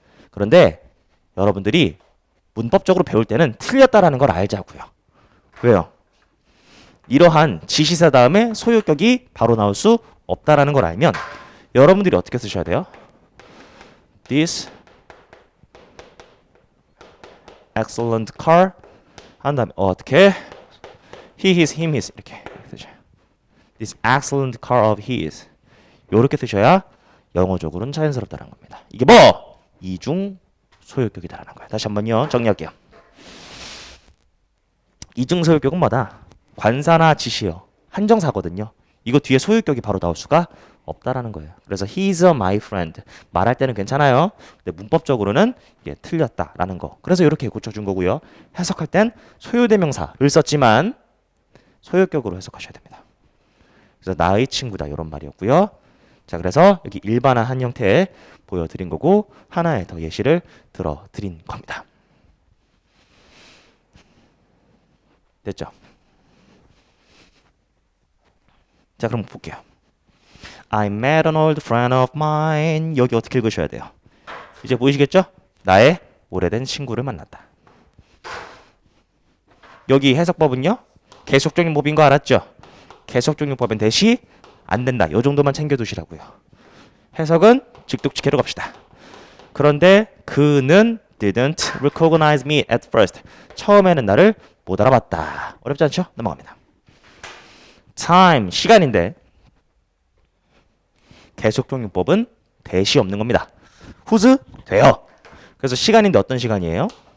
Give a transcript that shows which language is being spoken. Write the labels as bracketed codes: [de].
[ko] 그런데 여러분들이 문법적으로 배울 때는 틀렸다라는 걸 알자고요. 왜요? 이러한 지시사 다음에 소유격이 바로 나올 수 없다라는 걸 알면 여러분들이 어떻게 쓰셔야 돼요? [en] This excellent car [ko] 한 다음에 어떻게? [en] He, his, him, his [ko] 이렇게 쓰셔요. [en] This excellent car of his [ko] 이렇게 쓰셔야 영어적으로는 자연스럽다는 겁니다. 이게 뭐? 이중 소유격이다라는 거예요. 다시 한번요. 정리할게요. 이중 소유격은 뭐다? 관사나 지시요. 한정사거든요. 이거 뒤에 소유격이 바로 나올 수가 없다라는 거예요. 그래서 [en] he's my friend [ko] 말할 때는 괜찮아요. 근데 문법적으로는 이게 틀렸다라는 거. 그래서 이렇게 고쳐준 거고요. 해석할 땐 소유대명사를 썼지만 소유격으로 해석하셔야 됩니다. 그래서 나의 친구다 이런 말이었고요. 자, 그래서 여기 일반화한 형태 보여드린 거고 하나의 더 예시를 들어드린 겁니다. 됐죠? 자, 그럼 볼게요. [en] I met an old friend of mine. [ko] 여기 어떻게 읽으셔야 돼요? 이제 보이시겠죠? 나의 오래된 친구를 만났다. 여기 해석법은요. 계속적용법인 거 알았죠? 계속적용법은 대시 안 된다. 이 정도만 챙겨두시라고요. 해석은 직독직해로 갑시다. 그런데 그는 [en] didn't recognize me at first. [ko] 처음에는 나를 못 알아봤다. 어렵지 않죠? 넘어갑니다. time, 시간인데 계속적용법은 대시 없는 겁니다. whose? 돼요. 그래서 시간인데 어떤 시간이에요?